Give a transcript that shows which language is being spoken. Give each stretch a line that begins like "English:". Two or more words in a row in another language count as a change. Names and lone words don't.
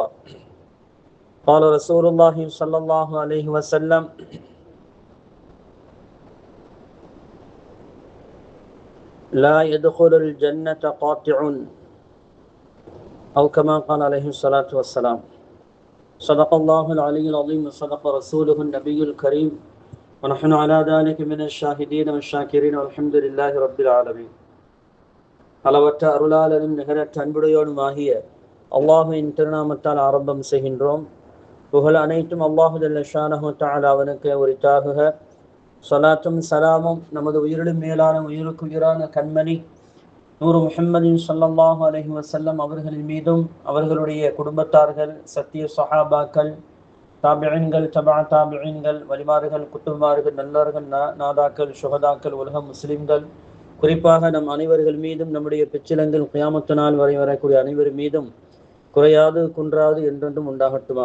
Arabic: قال رسول الله صلى الله عليه وسلم: لا يدخل الجنة قاطع، أو كما قال عليه الصلاة والسلام. صدق الله العلي العظيم وصدق رسوله النبي الكريم، ونحن على ذلك من الشاهدين والشاكرين والحمد لله رب العالمين.
Tamil: அளவற்ற அருளாளனும் நிகரற்ற அன்புடையோனுமாகிய அல்லாஹுவின் திருநாமத்தால் ஆரம்பம் செய்கின்றோம். புகழ் அனைத்தும்
Arabic: الله جل شأنه تعالى
Tamil: அவனுக்கு உரித்தாகுக. ஸலாத்தும் சலாமும் நமது உயிரிலும் மேலான உயிருக்கு உயிரான கண்மணி நூறு முஹம்மதின்
Arabic: صلى الله عليه وسلم
Tamil: அவர்களின் மீதும் அவர்களுடைய குடும்பத்தார்கள், சத்திய ஸஹாபாக்கள், தாபிஈன்கள், தபா தாபிஈன்கள், வலிமார்கள், குத்துமார்கள், நல்லவர்கள், நாதாக்கள், சுஹதாக்கள், உலக முஸ்லிம்கள், குறிப்பாக நம் அனைவர்கள் மீதும் நம்முடைய பிச்சிலங்கள் கியாமத்து நாள் வரை வரக்கூடிய அனைவர் மீதும் குறையாது குன்றாது என்றென்றும் உண்டாகட்டுமாக.